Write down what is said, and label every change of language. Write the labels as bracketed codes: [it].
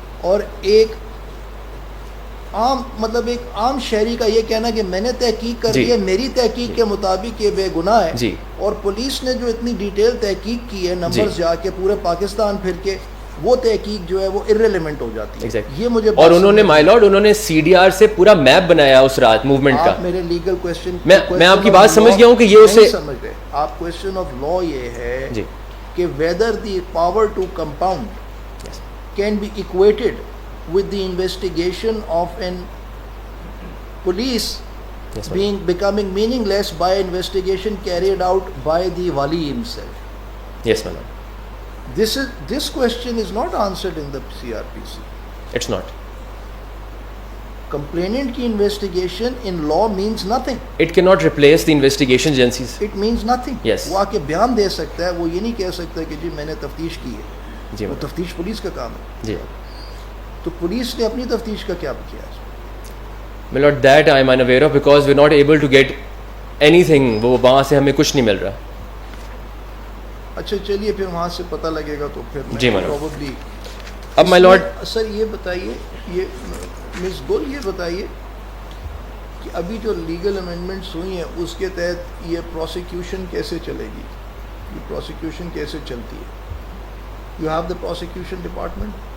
[ur] اور ایک عام مطلب ایک عام شہری کا یہ کہنا کہ میں نے تحقیق کر لی ہے, میری تحقیق کے مطابق یہ بے گناہ ہے, جی, اور پولیس نے جو اتنی ڈیٹیل تحقیق کی ہے نمبرز جا کے پورے پاکستان پھر کے, وہ تحقیق جو ہے وہ irrelevant ہو جاتی ہے. یہ مجھے اور انہوں نے مائی لارڈ انہوں نے CDR سے پورا میپ بنایا اس رات موومنٹ کا. میرے لیگل کویسچن میں آپ کی بات سمجھ گیا ہوں کہ یہ اسے سمجھ گئے. آپ کویسچن آف لا یہ ہے کہ [en] whether the power to compound can be equated with the investigation of an police becoming meaningless by investigation carried out by the wali himself. Yes, my lord. This question is not answered in the CRPC. It's not. Complainant की investigation in law means nothing. It cannot replace the investigation agencies. It means nothing. Yes. [ur] وہ آکے بیان دے سکتا ہے, وہ یہ نہیں کہہ سکتا کہ جی میں نے تفتیش کی ہے. جی وہ تفتیش پولیس کا کام ہے. جی تو پولیس نے اپنی تفتیش کا کیا کیا ہے؟ [en] My lord, that I am unaware of because we're not able to get anything. [ur] وہ وہاں سے ہمیں کچھ نہیں مل رہا. اچھا چلیے پھر وہاں سے پتہ لگے گا تو پھر جی میں [en] my probably [ur] اب my lord, سر یہ بتائیے, یہ مس گل یہ بتائیے کہ ابھی جو لیگل امینڈمنٹس ہوئی ہیں اس کے تحت یہ پروسیکیوشن کیسے چلے گی, یہ پروسیکیوشن کیسے چلتی ہے؟ [en] You have the prosecution department?